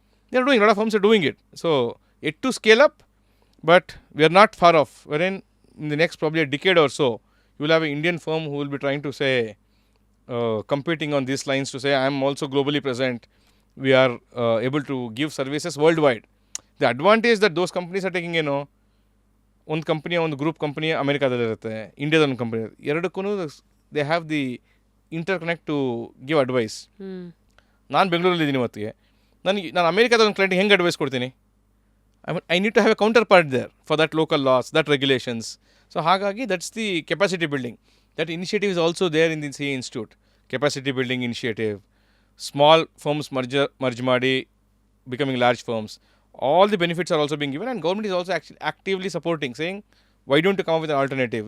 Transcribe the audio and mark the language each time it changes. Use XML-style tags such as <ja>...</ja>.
<en>They are doing, a lot of firms are doing it. So it to scale up, but we are not far off. Wherein in the next probably a decade or so, you will have an Indian firm who will be trying to say, competing on these lines to say, I am also globally present. We are able to give services worldwide. The advantage that those companies are taking,</en> <kn>ಒಂದು company, ಒಂದು group company ಅಮೆರಿಕಾದಲ್ಲಿರುತ್ತೆ, ಇಂಡಿಯಾದ ಒಂದು company, ಎರಡಕ್ಕೂ</kn> <en>They have the interconnect to give advice.</en> <kn>ನಾನು ಬೆಂಗಳೂರಲ್ಲಿದ್ದೀನಿ ಇವತ್ತಿಗೆ, ನಾನು ಅಮೆರಿಕಾದ ಒಂದು ಕ್ಲೈಂಟ್ಗೆ ಹೆಂಗೆ ಅಡ್ವೈಸ್ ಕೊಡ್ತೀನಿ?</kn> <en>I need to have a counterpart there for that local laws, that regulations. So ಹಾಗಾಗಿ that's the capacity building. That initiative is also there in the CA Institute. Capacity building initiative. Small firms merge ಮಾಡಿ becoming large firms. All the benefits are also being given, and government is also actually actively supporting, saying, why don't you come up with an alternative?</en>